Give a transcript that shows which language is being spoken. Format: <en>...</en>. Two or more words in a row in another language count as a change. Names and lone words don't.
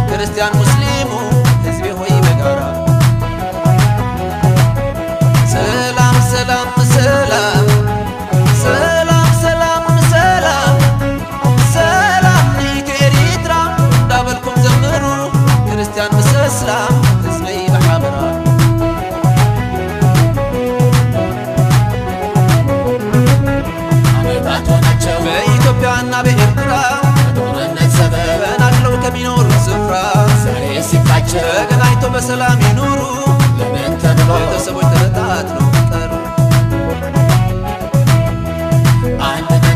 <am>ክርስቲያን ሙስሊሙ ሕዝቤ ሆይ በጋራ ሰላም ሰላም ሰላም ሰላም ሰላም ሰላም ሰላም ለኢትዮ ኤርትራ</am> <ti>እንዳበልኩም ዘምሩ ክርስቲያን ምስ እስላም ሕዝበይ በሓበራ</ti> <am>ዓመታት ሆናቸው በኢትዮጵያና በኤርትራ ጦርነት ሰበብ ተፈናቅለው ከሚኖሩ ስፍራ ዛሬ ሲፋቸው ተገናኝተው በሰላም ይኑሩ ለምን ተብሎ ቤተሰቦች ተበታትነው ቀሩ አንድ ነን</am>